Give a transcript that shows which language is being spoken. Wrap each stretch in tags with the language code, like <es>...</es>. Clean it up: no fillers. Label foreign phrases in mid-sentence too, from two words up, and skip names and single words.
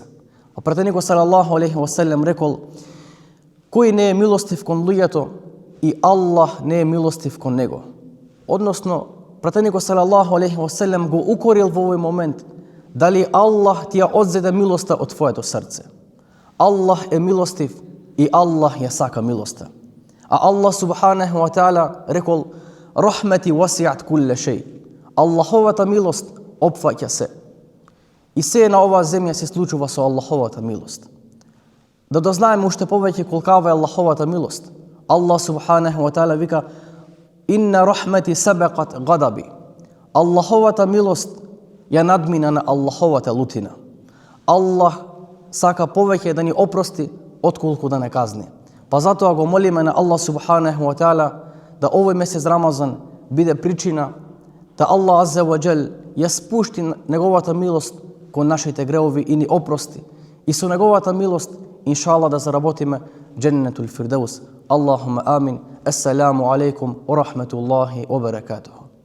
<mk>А пратеникот</mk> <ar>صلى الله عليه وسلم</ar> <mk>рекол: "Кој не е милостив кон луѓето, и Аллах не е милостив кон него." Односно, пратеникот</mk> <ar>صلى الله عليه وسلم</ar> <mk>го укорил во овој момент дали Аллах ти ја одзеде милоста од твоето срце. Аллах е милостив и Аллах ја сака милоста. А Аллах</mk> <ar>سبحانه وتعالى</ar> <mk>рекол:</mk> <ar>"رحمتي وسعت كل شيء."</ar> <mk>Аллаховата милост опфаќа се. И се на оваа земја се случува со Аллаховата милост. Да дознаеме уште повеќе колкава е Аллаховата милост. Аллах</mk> <ar>سبحانه وتعالى</ar> <mk>вика:</mk> <ar>"إن رحمتي سبقت غضبي."</ar> <mk>Аллаховата милост ја надмина на Аллаховата лутина. Аллах сака повеќе да ни опрости отколку да не казни. Па затоа го молиме на Аллах</mk> <ar>سبحانه وتعالى</ar> <mk>да овој месец Рамазан биде причина да Аллах</mk> <ar>عز وجل</ar> <mk>ја спушти неговата милост кон нашите греови и ни опрости. И со неговата милост, иншалlah, да заработиме</mk> <ar>جنة الفردوس. اللهم آمين. السلام عليكم ورحمة الله وبركاته.</ar>